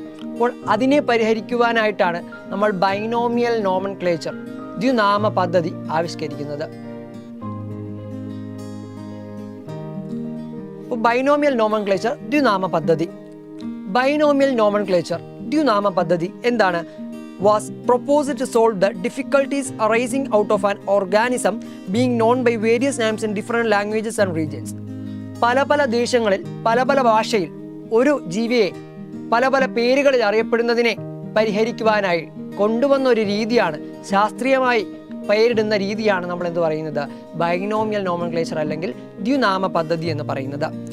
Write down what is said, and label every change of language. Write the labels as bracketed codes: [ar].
[ml] അപ്പോൾ അതിനെ പരിഹരിക്കുവാനായിട്ടാണ് നമ്മൾ ബൈനോമിയൽ നോമൻക്ലേച്ചർ, ദ്വിനാമ പദ്ധതി ആവിഷ്കരിക്കുന്നത്. ബൈനോമിയൽ നോമൻക്ലേച്ചർ, ദ്വിനാമ പദ്ധതി. ബൈനോമിയൽ നോമൻക്ലേച്ചർ, ദ്വിനാമ പദ്ധതി എന്താണ്? [en] was proposed to solve the difficulties arising out of an organism being known by various names in different languages and regions. [ml] പല പല ദേശങ്ങളിൽ പല പല ഭാഷയിൽ ഒരു ജീവിയെ പല പല പേരുകളിൽ അറിയപ്പെടുന്നതിനെ പരിഹരിക്കുവാനായി കൊണ്ടുവന്ന ഒരു രീതിയാണ്, ശാസ്ത്രീയമായി പേരിടുന്ന രീതിയാണ് നമ്മൾ എന്ത് പറയുന്നത്? ബൈനോമിയൽ നോമൻക്ലേച്ചർ അല്ലെങ്കിൽ ദ്വിനാമ പദ്ധതി എന്ന് പറയുന്നത്.